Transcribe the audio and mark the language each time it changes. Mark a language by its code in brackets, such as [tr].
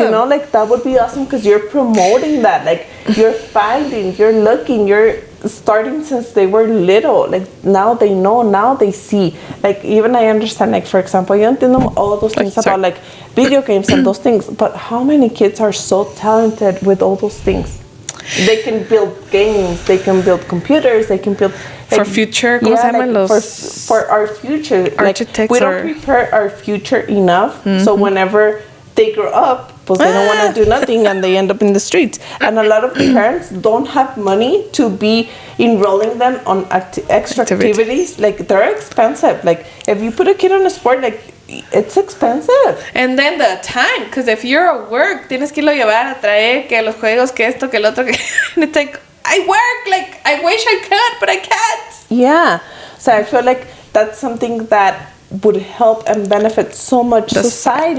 [en] you know, like that would be awesome because you're promoting that, like you're finding, you're looking, you're starting since they were little, like now they know, now they see, like even I understand, like for example, [es] yo entiendo [en] all those things Sorry. about like video games and those things, but how many kids are so talented with all those things? They can build games, they can build computers, they can build [es] For future, ¿cómo se llaman los? [en] for our future. Like, Architects we don't or- prepare our future enough, so whenever they grow up, pues they don't want to do nothing and they end up in the streets. And a lot of parents don't have money to be enrolling them on extra activities. Like, they're expensive. Like, if you put a kid on a sport, like, it's expensive. And then the time, because if you're at work, [es] tienes que irlo llevar a traer, que los juegos, que esto, que el otro, que... [en] And it's like, I work, like, I wish I could, but I can't. Yeah. So I feel like that's something that would help and benefit so much society.